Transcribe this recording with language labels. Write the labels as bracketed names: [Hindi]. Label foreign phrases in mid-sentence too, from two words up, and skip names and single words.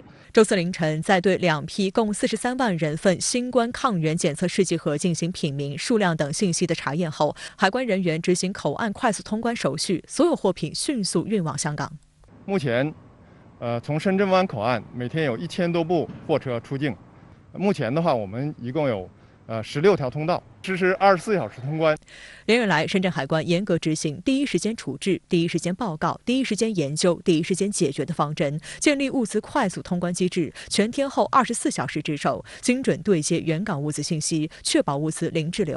[Chinese] 周4凌晨，在對2批共43萬人份新冠抗原檢測試劑盒進行品名、數量等信息的查驗後，海關人員執行口岸快速通關手續，所有貨品迅速運往香港。目前，從深圳灣口岸每天有 1000多部貨車出境。目前的話，我們一共有16條通道， 支持24小时通关。连日来，深圳海关严格执行第一时间处置、第一时间报告、第一时间研究、第一时间解决的方针，建立物资快速通关机制，全天候24小时值守，精准对接原港物资信息，确保物资零滞留。